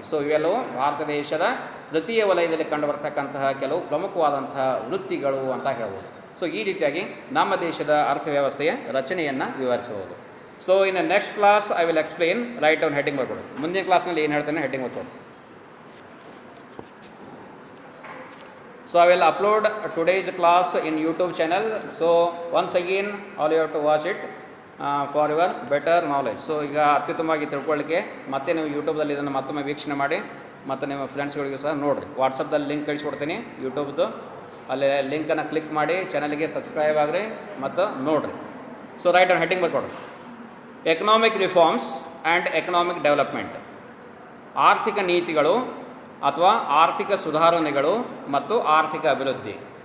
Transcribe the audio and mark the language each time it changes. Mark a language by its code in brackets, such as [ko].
[kn] So ಇವೆಲ್ಲವೂ ಭಾರತ ದೇಶದ ತೃತೀಯ ವಲಯದಲ್ಲಿ ಕಂಡು ಬರ್ತಕ್ಕಂತಹ ಕೆಲವು ಪ್ರಮುಖವಾದಂತಹ ವೃತ್ತಿಗಳು ಅಂತ ಹೇಳ್ಬೋದು. ಸೊ ಈ ರೀತಿಯಾಗಿ ನಮ್ಮ ದೇಶದ ಅರ್ಥವ್ಯವಸ್ಥೆಯ ರಚನೆಯನ್ನು ವಿವರಿಸಬಹುದು. [en] so in next class I will explain, write down heading [kn] ಬರ್ಕೊಡು. ಮುಂದಿನ ಕ್ಲಾಸ್ನಲ್ಲಿ ಏನು ಹೇಳ್ತೇನೆ heading ಬರ್ಕೊಡು. [en] So I will upload today's class in YouTube channel. So once again all you have to watch it for your better knowledge. [kn] So ಈಗ ಅತ್ಯುತ್ತಮವಾಗಿ ತಿಳ್ಕೊಳ್ಳಿಕ್ಕೆ ಮತ್ತೆ ನೀವು ಯೂಟ್ಯೂಬ್ದಲ್ಲಿ ಇದನ್ನು ಮತ್ತೊಮ್ಮೆ ವೀಕ್ಷಣೆ ಮಾಡಿ, ಮತ್ತು ನಿಮ್ಮ ಫ್ರೆಂಡ್ಸ್ಗಳಿಗೂ ಸಹ ನೋಡಿರಿ. ವಾಟ್ಸಪ್ದಲ್ಲಿ ಲಿಂಕ್ ಕಳಿಸ್ಕೊಡ್ತೀನಿ ಯೂಟ್ಯೂಬ್ದು. ಅಲ್ಲಿ ಲಿಂಕನ್ನು ಕ್ಲಿಕ್ ಮಾಡಿ ಚಾನಲ್ಗೆ ಸಬ್ಸ್ಕ್ರೈಬ್ ಆಗಿರಿ ಮತ್ತು ನೋಡಿರಿ. So right on heading ಬರ್ಕೊಡ್ರಿ. [en] Economic reforms and economic development. [kn] ಆರ್ಥಿಕ ನೀತಿಗಳು ಅಥವಾ ಆರ್ಥಿಕ ಸುಧಾರಣೆಗಳು ಮತ್ತು ಆರ್ಥಿಕ ಅಭಿವೃದ್ಧಿ.